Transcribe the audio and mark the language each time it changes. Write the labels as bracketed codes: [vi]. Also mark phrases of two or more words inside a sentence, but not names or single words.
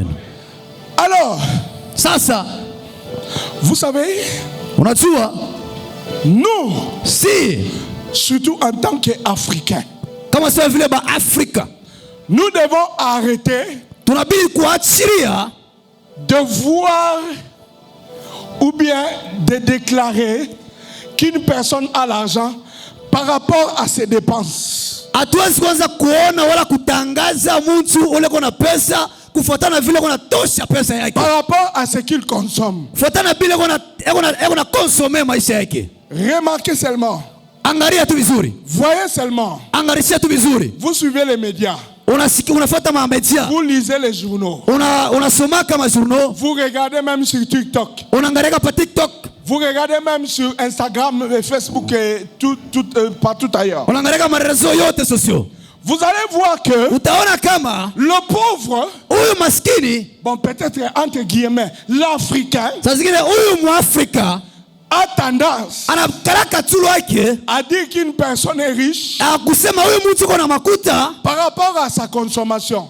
[fr] Alors, vous savez, nous, surtout en tant qu'Africains, nous devons arrêter de voir ou bien de déclarer qu'une personne a l'argent par rapport à ses dépenses. [sw] Hatuwezi kwanza kuona wala kutangaza mtu ule kuna pesa kufuatana vile kuna tosha pesa yake. [fr] Par rapport à ce qu'il consomme. [sw] Kufuatana vile kuna consommer maisha yake. [fr] Remarquez seulement. [sw] Angalia tu vizuri. [fr] Voyez seulement. [sw] Angalia tu vizuri. [fr] Vous suivez les médias. [sw] Unafuata ma médias. [fr] Vous lisez les journaux. [sw] Unasoma kama journaux. [fr] Vous regardez même sur TikTok. [sw] Unaangalia pa TikTok. [fr] Vous regardez même sur Instagram, Facebook et partout ailleurs. [sw] Unaangalia kama réseaux yote sociaux. [fr] Vous allez voir que le pauvre, bon peut-être entre guillemets, l'Africain, a tendance à dire qu'une personne est riche par rapport à sa consommation.